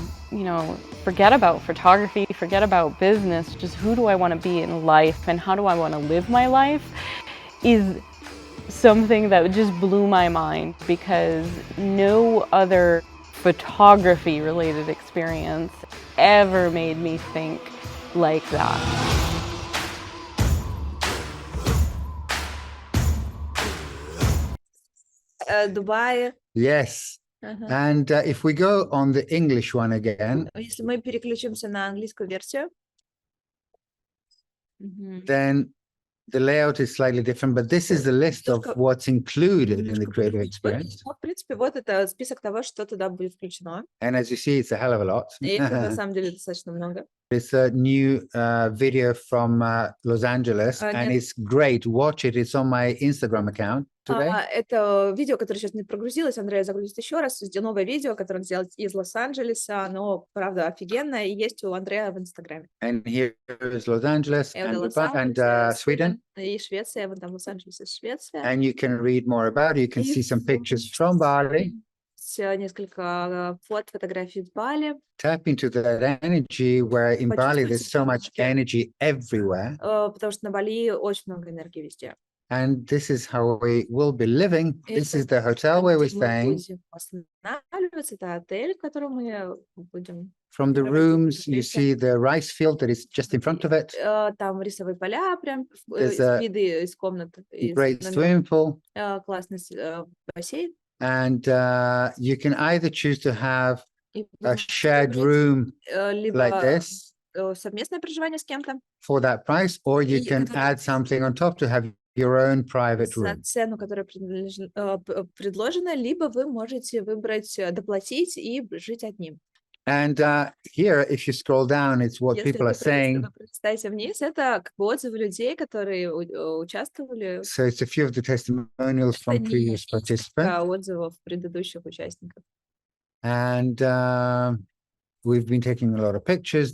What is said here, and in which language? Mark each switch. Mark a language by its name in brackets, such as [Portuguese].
[English] You know, forget about photography, forget about business, just who do I want to be in life and how do I want to live my life is something that just blew my mind, because no other photography related experience ever made me think like that. Dubai. Yes. And if we go on the English one again, [Russian] если мы переключимся на английскую версию, [English] then The layout is slightly different, but this is the list of what's included in the creative experience. [Russian] В принципе, вот это список того, что туда будет включено. [English] And as you see, it's a hell of a lot. [Russian] И это на самом деле достаточно много. [English] It's a new video from Los Angeles, and it's great. Watch it. It's on my Instagram account today. [Russian] Это видео, которое сейчас не прогрузилось, Андрея загрузит еще раз. Новое видео, которое он сделал из Лос-Анджелеса, оно, правда, офигенное, и есть у Андрея в Инстаграме. [English] And here is Los Angeles and Sweden. [Russian] И Швеция, вот там Лос-Анджелес, Швеция. [English] And you can read more about it. You can see some pictures from Bali. [Russian] Несколько фотографий из Бали. [English] Tap into that energy where in Bali there's so much energy everywhere. [Russian] Потому что на Бали очень много энергии везде. [English] And this is how we will be living. This is the hotel where we're staying. [Russian] Это отель, в котором мы будем. [English] From the rooms, you see the rice field that is just in front of it. [Russian] Там рисовые поля, прям виды из комнат. [English] Great swimming pool. [Russian] Классный бассейн. [English] And you can either choose to have a shared room like this [Russian] совместное проживание с кем-то [English] for that price, or you can add something on top to have your own private room. [Russian] За цену, которая предложена, либо вы можете выбрать доплатить и жить одним. [English] And here, if you scroll down, it's what people are saying. [Russian] Представьте вниз, это отзывы людей, которые участвовали. [English] So it's a few of the testimonials from previous participants. [Russian] Отзывов предыдущих участников. [English] And we've been taking a lot of pictures.